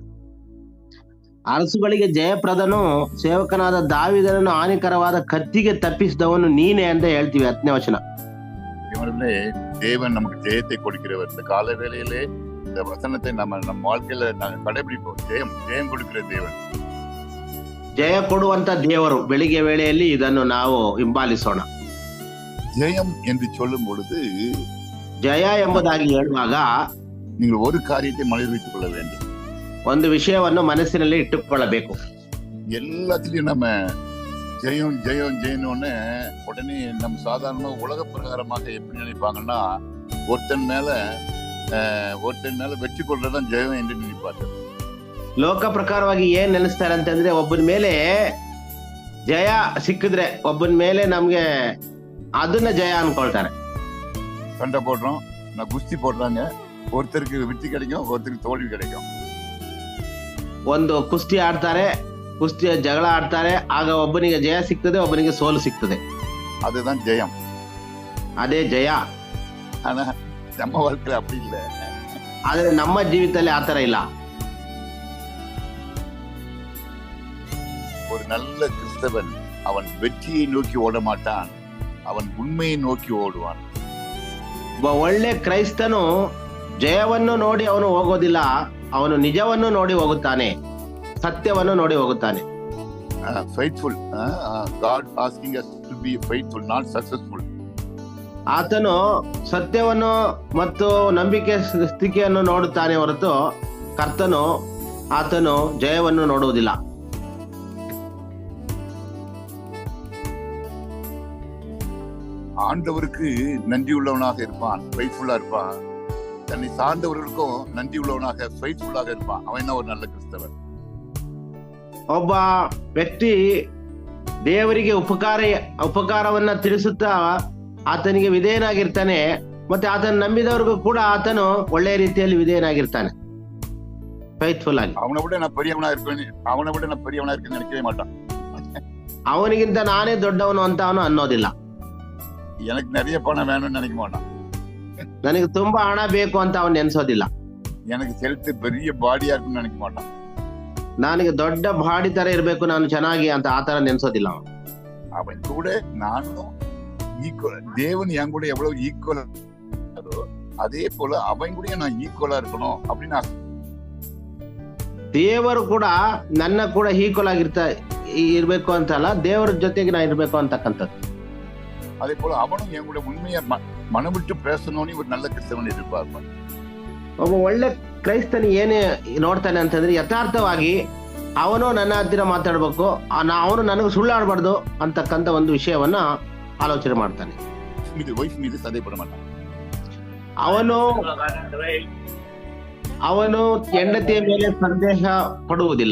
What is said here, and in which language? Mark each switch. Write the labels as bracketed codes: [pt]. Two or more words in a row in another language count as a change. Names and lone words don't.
[kn] ಅರಸುಗಳಿಗೆ ಜಯಪ್ರದನು, ಸೇವಕನಾದ ದಾವೀದನನ್ನು ಹಾನಿಕರವಾದ ಕತ್ತಿಗೆ ತಪ್ಪಿಸಿದವನು ನೀನೇ ಅಂತ ಹೇಳ್ತೀವಿ. 10ನೇ ವಚನ. [ta] தேவன் நமக்கு ஜெயத்தை கொடுக்கிறவர். இந்த கால வேளையிலே இந்த வசனத்தை நம்ம வாழ்க்கையில கடைபிடிப்போம். ஜெயம் கொடுக்கிற தேவன், [kn] ಜಯ ಕೊಡುವಂತ ದೇವರು. ಬೆಳಿಗ್ಗೆ ವೇಳೆಯಲ್ಲಿ ಇದನ್ನು ನಾವು ಹಿಂಬಾಲಿಸೋಣ. [ta] ஜெயம் என்று சொல்லும் பொழுது, [kn] ಜಯ ಎಂಬುದಾಗಿ ಹೇಳುವಾಗ [ta] நீங்கள் ஒரு காரியத்தை மனதில் வைத்துக் கொள்ள வேண்டும். [kn] ಒಂದು ವಿಷಯವನ್ನು ಮನಸ್ಸಿನಲ್ಲಿ ಇಟ್ಟುಕೊಳ್ಳಬೇಕು. [ta] எல்லாத்திலையும் நம்ம ஜெயம் ஜெயம் ஜெயம்னு உடனே நம்ம சாதாரணமா உலக பிரகாரமாக எப்படி நினைப்பாங்கன்னா ஒருத்தன் மேல வெற்றி கொள்றதுதான் ஜெயம் என்று நினைப்பார்கள். [kn] ಲೋಕ ಪ್ರಕಾರವಾಗಿ ಏನ್ ನೆನೆಸ್ತಾರೆ ಅಂತಂದ್ರೆ ಒಬ್ಬನ ಮೇಲೆ ಜಯ ಸಿಕ್ಕಿದ್ರೆ ಒಬ್ಬನ ಮೇಲೆ ನಮ್ಗೆ ಅದನ್ನ ಜಯ ಅನ್ಕೊಳ್ತಾರೆ. [ta] சண்டை போடுறோம், நான் குஸ்தி போடுறாங்க, ஒருத்தருக்கு வெற்றி கிடைக்கும், ஒருத்தருக்கு தோல்வி கிடைக்கும். [kn] ಒಂದು ಕುಸ್ತಿ ಆಡ್ತಾರೆ, ಕುಸ್ತಿಯ ಜಗಳ ಆಡ್ತಾರೆ, ಆಗ ಒಬ್ಬನಿಗೆ ಜಯ ಸಿಗ್ತದೆ, ಒಬ್ಬನಿಗೆ ಸೋಲು ಸಿಗ್ತದೆ. [ta] அதுதான் ஜெயம். [kn] ಅದೇ ಜಯ. [ta] ஆனா நம்ம வாழ்க்கையில அப்படி இல்லை. [kn] ಆದ್ರೆ ನಮ್ಮ ಜೀವಿತದಲ್ಲಿ ಆತರ ಇಲ್ಲ. [ta] ஒரு நல்ல கிறிஸ்தவன் அவன் வெற்றியை நோக்கி ஓட மாட்டான், அவன் உண்மையை நோக்கி ஓடுவான். [kn] ಒಬ್ಬ ಒಳ್ಳೆ ಕ್ರೈಸ್ತನು ಜಯವನ್ನು ನೋಡಿ ಅವನು ಹೋಗೋದಿಲ್ಲ, ಅವನು ನಿಜವನ್ನು ನೋಡಿ ಹೋಗುತ್ತಾನೆ, ಸತ್ಯವನ್ನು ನೋಡಿ ಹೋಗುತ್ತಾನೆ. [en] Faithful. God asking us to be faithful, not successful. [kn] ಆತನು ಸತ್ಯವನ್ನು ಮತ್ತು ನಂಬಿಕೆ ಸ್ಥಿತಿಯನ್ನು ನೋಡುತ್ತಾನೆ ಹೊರತು ಆತನು ಜಯವನ್ನು ನೋಡುವುದಿಲ್ಲ. [ta] ஆண்டவருக்கு நன்றி உள்ளவனாக இருப்பான், ஃபெய்த்ஃபுல்லா இருப்பான். தன்னை சார்ந்தவர்களுக்கும் நன்றி உள்ளவனாக ஃபெய்த்ஃபுல்லாக இருப்பான். அவன் என்ன ஒரு நல்ல கிறிஸ்தவன். [kn] ಒಬ್ಬ ವ್ಯಕ್ತಿ ದೇವರಿಗೆ ಉಪಕಾರವನ್ನ ತಿಳಿಸುತ್ತಾ ಆತನಿಗೆ ವಿಧೇಯನಾಗಿರ್ತಾನೆ, ಮತ್ತೆ ಆತನ ನಂಬಿದವರಿಗೂ ಕೂಡ ಆತನು ಒಳ್ಳೆಯ ರೀತಿಯಲ್ಲಿ ವಿಧೇಯನಾಗಿರ್ತಾನೆ, ಫೈತ್ಫುಲ್ ಆಗಿ. [ta] அவனை விட நான் பெரியவனா இருக்கேன்னு நினைக்கவே மாட்டான். [kn] ಅವನಿಗಿಂತ ನಾನೇ ದೊಡ್ಡವನು ಅಂತ ಅವನು ಅನ್ನೋದಿಲ್ಲ. [ta] எனக்கு நிறைய பணம் வேணும்னு நினைக்க மாட்டான். [kn] ನನಗೆ ತುಂಬಾ ಹಣ ಬೇಕು ಅಂತ ಅವನು ನೆನ್ಸೋದಿಲ್ಲ. [ta] எனக்கு ஹெல்த் பெரிய பாடியா இருக்குன்னு நினைக்க மாட்டான். [kn] ನನಗೆ ದೊಡ್ಡ ಬಾಡಿ ತರ ಇರ್ಬೇಕು, ನಾನು ಚೆನ್ನಾಗಿ ಅಂತ ಆತರ ನೆನ್ಸೋದಿಲ್ಲ ಅವನು. [ta] அவன் கூட நானும் ஈக்குவல். தேவன் என் கூட எவ்வளவு ஈக்குவல் அதே போல அவன் கூட நான் ஈக்குவலா இருக்கணும் அப்படின்னு [kn] ದೇವರು ಕೂಡ ನನ್ನ ಕೂಡ ಈಕ್ವಲ್ ಇರ್ಬೇಕು ಅಂತಲ್ಲ, ದೇವರ ಜೊತೆಗೆ ನಾ ಇರ್ಬೇಕು ಅಂತಕ್ಕಂಥದ್ದು. [ta] அதே போல அவனும் என் கூட உண்மையா மனம் விட்டு பேசணும்னு ஒரு நல்ல கிறிஸ்தவன் எதிர்பார்ப்பான். [kn] ಒಬ್ಬ ಒಳ್ಳೆ ಕ್ರೈಸ್ತನ ಏನೇ ನೋಡ್ತಾನೆ ಅಂತಂದ್ರೆ ಯಥಾರ್ಥವಾಗಿ ಅವನು ನನ್ನ ಹತ್ತಿರ ಮಾತಾಡ್ಬೇಕು, ಅವನು ನನಗೆ ಸುಳ್ಳಾಡಬಾರ್ದು ಅಂತಕ್ಕಂಥ ಒಂದು ವಿಷಯವನ್ನ ಆಲೋಚನೆ ಮಾಡ್ತಾನೆ. ವೈಫ್ ಮೀದು ಸಂದೇಹಪಡ ಮಾತಾನೆ. ಅವನು ಹೆಂಡತಿಯ ಮೇಲೆ ಸಂದೇಹ ಪಡುವುದಿಲ್ಲ.